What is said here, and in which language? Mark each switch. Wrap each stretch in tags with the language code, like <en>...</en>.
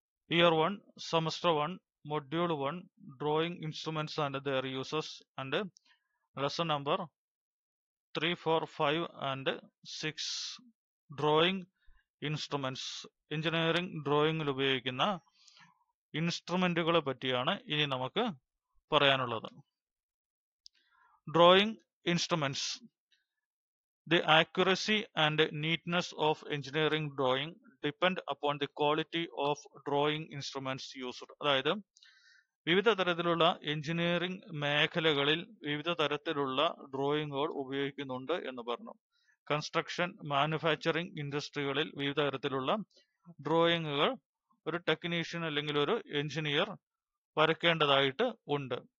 <en>Year 1, semester 1, module 1, drawing instruments and their uses and lesson number 3, 4, 5 and 6.</en> <ml>Drawing instruments, engineering ഡ്രോയിങ്ങിൽ ഉപയോഗിക്കുന്ന ഇൻസ്ട്രുമെന്റുകളെ പറ്റിയാണ് ഇനി നമുക്ക് പറയാനുള്ളത്. Drawing instruments.</ml> <en>The accuracy and neatness of engineering drawing depend upon the quality of drawing instruments used.</en> <ml>അതായത് വിവിധ തരത്തിലുള്ള engineering മേഖലകളിൽ വിവിധ തരത്തിലുള്ള ഡ്രോയിങ്ങുകൾ ഉപയോഗിക്കുന്നുണ്ട് എന്ന് പറഞ്ഞു. കൺസ്ട്രക്ഷൻ, മാനുഫാക്ചറിംഗ് ഇൻഡസ്ട്രികളിൽ വിവിധ തരത്തിലുള്ള ഡ്രോയിങ്ങുകൾ ഒരു ടെക്നീഷ്യൻ അല്ലെങ്കിൽ ഒരു എഞ്ചിനീയർ വരയ്ക്കേണ്ടതായിട്ട് ഉണ്ട്.</ml>